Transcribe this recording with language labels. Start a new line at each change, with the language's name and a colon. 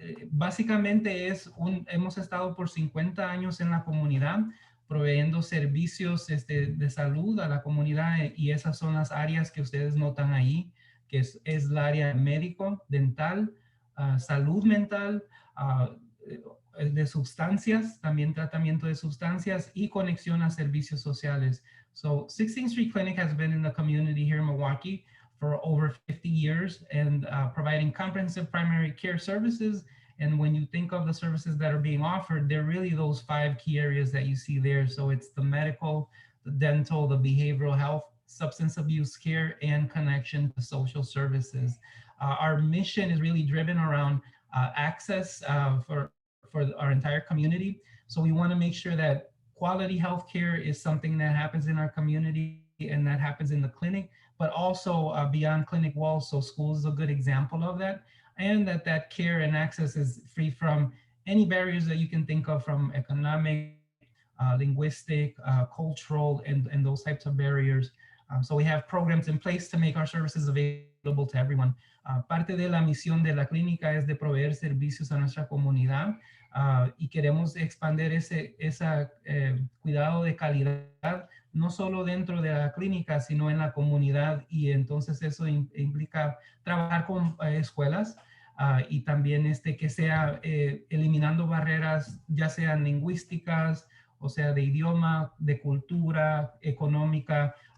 Spanish: Básicamente hemos estado por 50 años en la comunidad proveyendo servicios de salud a la comunidad y esas son las áreas que ustedes notan ahí, que es el área médico, dental, salud mental, de sustancias, también tratamiento de sustancias y conexión a servicios sociales.
English: So 16th Street Clinic has been in the community here in Milwaukee for over 50 years and providing comprehensive primary care services. And when you think of the services that are being offered, they're really those 5 key areas that you see there. So it's the medical, the dental, the behavioral health, substance abuse care, and connection to social services. Our mission is really driven around access for our entire community. So we want to make sure that quality healthcare is something that happens in our community and that happens in the clinic, but also beyond clinic walls. So school is a good example of that. And that care and access is free from any barriers that you can think of, from economic, linguistic, cultural, and those types of barriers. So we have programs in place to make our services available to everyone.
Spanish: Parte de la misión de la clínica es de proveer servicios a nuestra comunidad y queremos expandir ese cuidado de calidad, no solo dentro de la clínica, sino en la comunidad. Y entonces eso implica trabajar con escuelas y también que sea eliminando barreras, ya sean lingüísticas, o sea, de idioma, de cultura, económica.